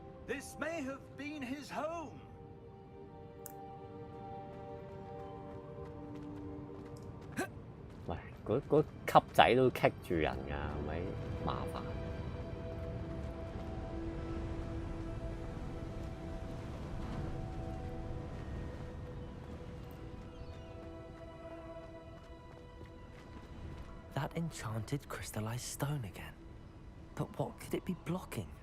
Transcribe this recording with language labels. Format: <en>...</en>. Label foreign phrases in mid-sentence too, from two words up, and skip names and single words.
<en>This may have been his home.</en> <yue>喂，嗰級仔都棘住人㗎，係咪麻煩</yue> <en>？That enchanted crystallized stone again. But what could it be blocking?</en>